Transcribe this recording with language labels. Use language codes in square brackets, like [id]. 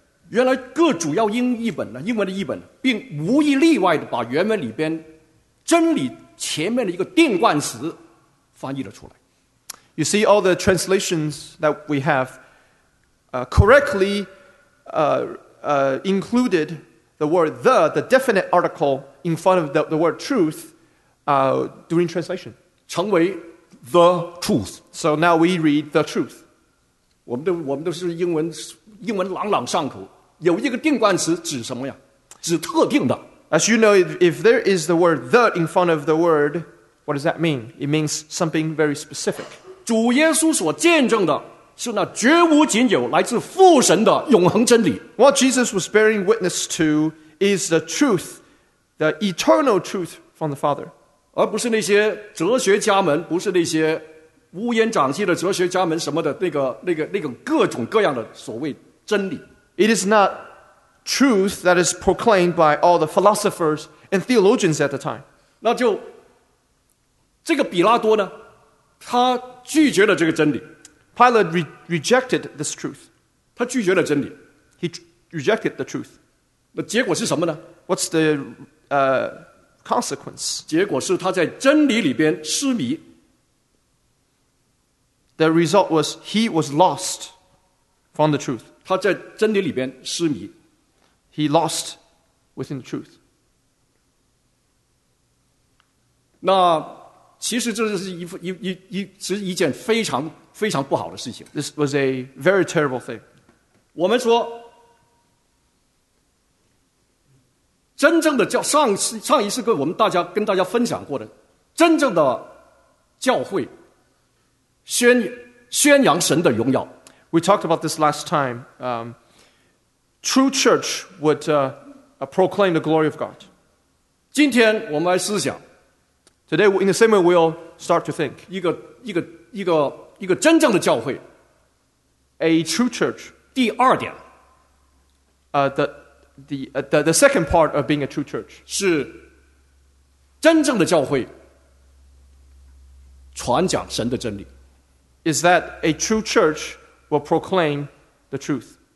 [zh] 原来各主要英文的译本并无一例外地把原文里边真理前面的一个定冠词翻译了出来。 [en] You see, all the translations that we have correctly included the word the definite article in front of the word truth during translation. [zh] 成为The truth. [en] So now we read the truth. [zh] 我们都是英文朗朗上口，有一个定冠词指什么呀？指特定的。 [en] As you know, if there is the word the in front of the word, What does that mean? It means something very specific. [zh] 主耶稣所见证的是那绝无仅有来自父神的永恒真理。 [en] What Jesus was bearing witness to is the truth, the eternal truth from the Father. [zh] 而不是那些哲学家们，不是那些乌烟瘴气的哲学家们什么的那个各种各样的所谓真理。 [en] It is not truth that is proclaimed by all the philosophers and theologians at the time. [zh] 那就这个比拉多呢，他拒绝了这个真理。 [en] Pilate rejected this truth. [zh] 他拒绝了真理。 [en] He rejected the truth. [zh] 那结果是什么呢？ [en] What's the consequence? [zh] 结果是他在真理里边失迷。 [en] The result was he was lost from the truth. [zh] 他在真理里边失迷。 [en] He lost within the truth. [zh] 那其实这是 一件非常非常不好的事情。 [en] This was a very terrible thing. [zh] 我们说真正的教，上一次跟我们大家跟大家分享过的真正的教会宣扬神的荣耀。 [en] We talked about this last time. True church would proclaim the glory of God. [zh] 今天我们来思想。 [en] Today, in the same way, we'll start to think. [zh] 一个真正的教会。 [en] A true church. [zh] 第二点。 [en] The second part of being a true church. [zh] 是真正的教会传讲神的真理。 [en] Is that a true church will proclaim the truth.